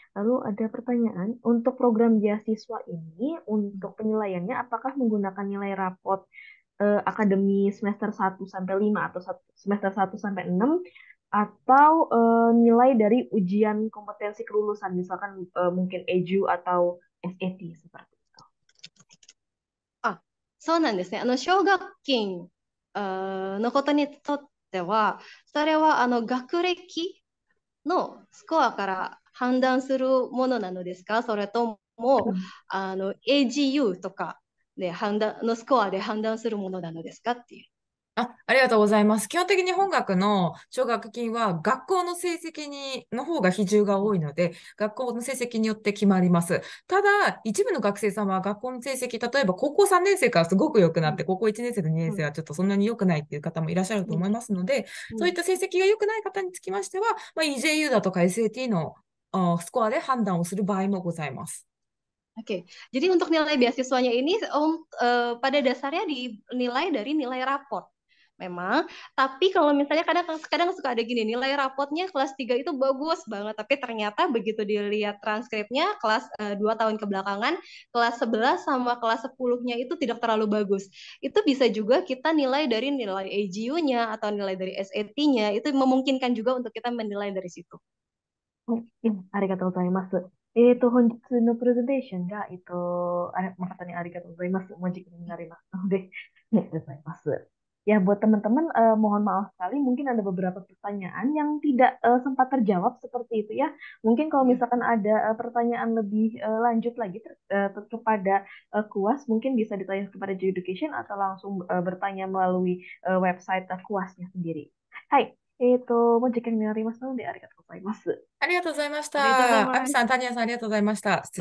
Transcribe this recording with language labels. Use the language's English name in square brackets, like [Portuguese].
[Indonesian] Lalu ada pertanyaan, untuk program beasiswa ini, untuk penilaiannya apakah menggunakan nilai raport akademi semester 1 sampai 5 atau semester 1 sampai 6 atau nilai dari ujian kompetensi kelulusan, misalkan mungkin EJU atau SAT seperti itu. [Japanese] そうなんですね。奨学金のことにとっては、それは学歴のスコアから判断するものなのですか？それとも、AGU とかでのスコアで判断するものなのですかっていう。ありがとうございます。基本的に本学の奨学金は学校の成績の方が比重が多いので、学校の成績によって決まります。ただ、一部の学生さんは学校の成績、例えば高校3年生からすごく良くなって、高校1年生と2年生はちょっとそんなに良くないっていう方もいらっしゃると思いますので、そういった成績が良くない方につきましては、EJU だとか SAT のスコアで判断をする場合もございます。 [Indonesian] Oke, jadi untuk nilai beasiswanya ini pada dasarnya dinilai dari nilai raport. Memang, tapi kalau misalnya kadang suka ada gini, nilai rapotnya kelas 3 itu bagus banget, tapi ternyata begitu dilihat transkripnya kelas 2 tahun kebelakangan, kelas 11 sama kelas 10-nya itu tidak terlalu bagus. Itu bisa juga kita nilai dari nilai AGU-nya atau nilai dari SAT-nya, itu memungkinkan juga untuk kita menilai dari situ. [Japanese] ありがとうございます。本日のプレゼンテーションが、誠にありがとうございます。もう時間になりますので、ありがとうございます。 [Indonesian] Ya, buat teman-teman, mohon maaf sekali, mungkin ada beberapa pertanyaan yang tidak sempat terjawab seperti itu ya. Mungkin kalau misalkan ada pertanyaan lebih lanjut lagi kepada KUAS, mungkin bisa ditanya kepada J Education atau langsung bertanya melalui website KUASnya sendiri. [Japanese] Hai, もう時間になりますので、ありがとうございます。ありがとうございましありがとうございた。アます。ミさん、タニヤさん、ありがとうございました。失